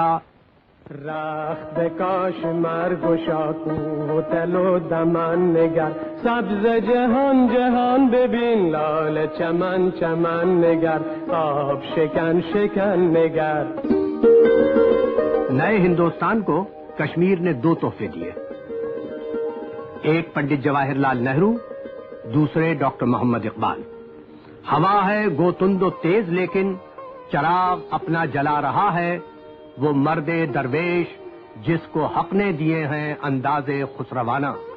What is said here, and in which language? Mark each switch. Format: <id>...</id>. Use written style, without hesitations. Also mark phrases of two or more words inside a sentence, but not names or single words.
<fa>رخت کاش مرگوشا کو تلو دمن نگر، سبز جهان جهان ببین، لال چمن چمن نگر، آب شکن شکن نگر۔</fa> <ur>نئے ہندوستان کو کشمیر نے دو تحفے دیے، ایک پنڈت جواہر لال نہرو، دوسرے ڈاکٹر محمد اقبال۔ ہوا ہے گو تند و تیز لیکن چراغ اپنا جلا رہا ہے، وہ مرد درویش جس کو حق نے دیے ہیں انداز خسروانہ۔</ur>